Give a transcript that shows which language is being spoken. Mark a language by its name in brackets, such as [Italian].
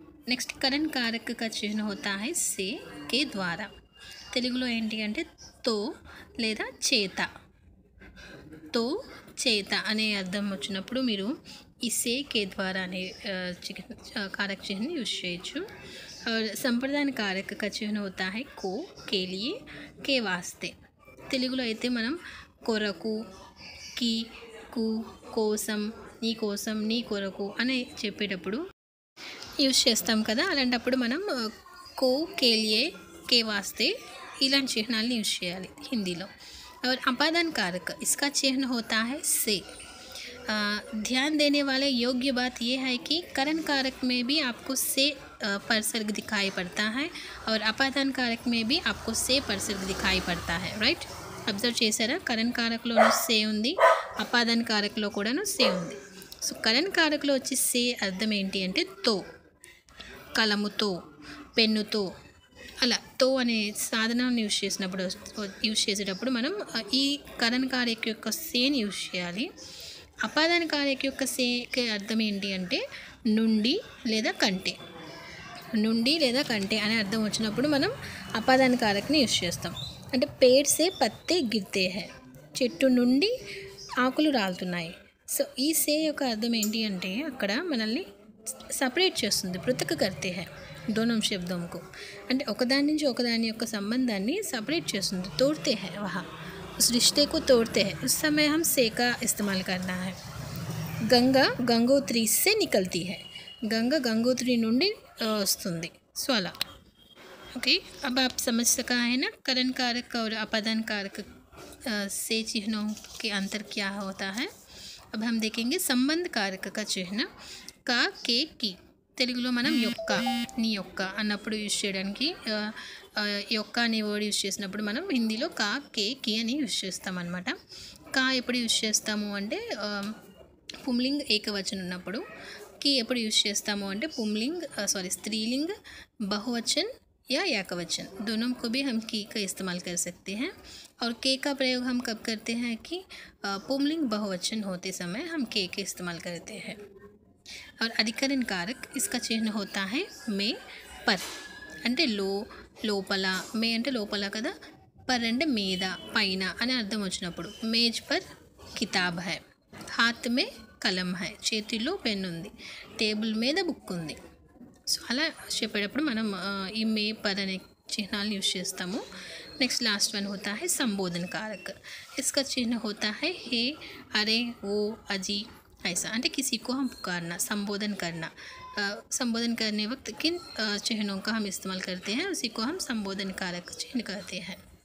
[Hindi] Next Karan कारक का चिन्ह होता है से के द्वारा। [Telugu] తెలుగులో ఏంటి అంటే తో లేదా చేత। తో చేత అనే అర్థం వచ్చినప్పుడు మీరు ఈ से के द्वारा అనే कारक चिन्ह यूज చేయొచ్చు। [Hindi] और संप्रदान कारक का चिन्ह होता है को, के लिए, के वास्ते। [Telugu] తెలుగులో అయితే మనం కొరకు, కి, కు, కోసం, నీ కోసం, నీ కొరకు అని చెప్పేటప్పుడు యూజ్ చేస్తాం కదా। అలాంటప్పుడు మనం को, के लिए, के वास्ते इलांటి चिन्हाలని यूज చేయాలి హిందీలో। [Hindi] और अपादान कारक, इसका चिन्ह होता है से। ध्यान देने वाले योग्य बात यह है कि करण कारक में भी आपको से परसर्ग दिखाई पड़ता है और अपादान कारक में भी आपको से परसर्ग दिखाई पड़ता है, राइट। [Telugu] అబ్జర్వ్ చేశారా? కరణ్ కారక్లోనూ సే ఉంది, అపాదాన్ కారక్లో కూడాను సే ఉంది। సో కరణ్ కారక్లో వచ్చి సే అర్థం ఏంటి అంటే తో, కలముతో, పెన్నుతో, అలా తో అనే సాధనాన్ని యూజ్ చేసేటప్పుడు మనం ఈ కరణ్ కారక యొక్క సేని యూజ్ చేయాలి। అపాదాన కారక యొక్క సేకి అర్థం ఏంటి అంటే నుండి లేదా కంటే। నుండి లేదా కంటే అనే అర్థం వచ్చినప్పుడు మనం అపాదాన కారకని యూజ్ చేస్తాం। అంటే [Hindi] పేడ్ సే పత్తే గిర్తే హై, [Telugu] చెట్టు నుండి ఆకులు రాలుతున్నాయి। సో ఈ సే యొక్క అర్థం ఏంటి అంటే అక్కడ మనల్ని సపరేట్ చేస్తుంది, [Hindi] పృథక్ కర్తే హై दोनों शब्दों को। [Telugu] అంటే ఒకదాని నుంచి ఒకదాని యొక్క సంబంధాన్ని సపరేట్ చేస్తుంది, [Hindi] तोड़ते हैं वहाँ, उस रिश्ते को तोड़ते हैं। उस समय हम से का इस्तेमाल करना है। गंगा गंगोत्री से निकलती है। [Telugu] गंगा गंगोत्री నుండి వస్తుంది సో అలా ओके। [Hindi] अब आप समझ सका है ना करण कारक और अपादान कारक से चिन्हों के अंतर क्या होता है। अब हम देखेंगे संबंध कारक का चिन्ह का के की [Telugu] తెలుగులో మనం యొక్క నీ యొక్క అన్నప్పుడు యూజ్ చేయడానికి యొక్క అనే వర్డ్ యూజ్ చేసినప్పుడు మనం హిందీలో కా కే కి అని యూజ్ చేస్తాం అన్నమాట। కా ఎప్పుడు యూజ్ చేస్తాము అంటే [Hindi] పుంలింగ్ ఏకవచనం ఉన్నప్పుడు, కి ఎప్పుడు యూజ్ చేస్తాము అంటే पुंलिंग स्त्रीलिंग बहुवचन या एकवचन दोनों को भी हम की का इस्तेमाल कर सकते हैं। और के का प्रयोग हम कब करते हैं कि पुंलिंग बहुवचन होते समय हम के इस्तेमाल करते हैं। [Telugu] और अधिकरण कारक इसका चिन्ह होता है మే पर అంటే లోపల, మే అంటే లోపల కదా, పర్ అంటే మీద పైన అని అర్థం వచ్చినప్పుడు [Hindi] మేజ్ పర్ కితాబ్ హై, హాత్ మే కలం హై [Telugu] చేతిలో పెన్ ఉంది, టేబుల్ మీద బుక్ ఉంది। సో అలా చెప్పేటప్పుడు మనం ఈ మే పర్ అనే चिन्हाल यूज చేస్తాము। [Hindi] नेक्स्ट लास्ट वन होता है संबोधन कारक। इसका चिन्ह होता है हे, अरे, वो, अजी ऐसा, అంటే किसी को हम पुकारना, संबोधन करना। संबोधन करने वक्त किन चिन्हों का हम इस्तेमाल करते हैं उसी को हम संबोधन कारक चिन्ह कहते हैं।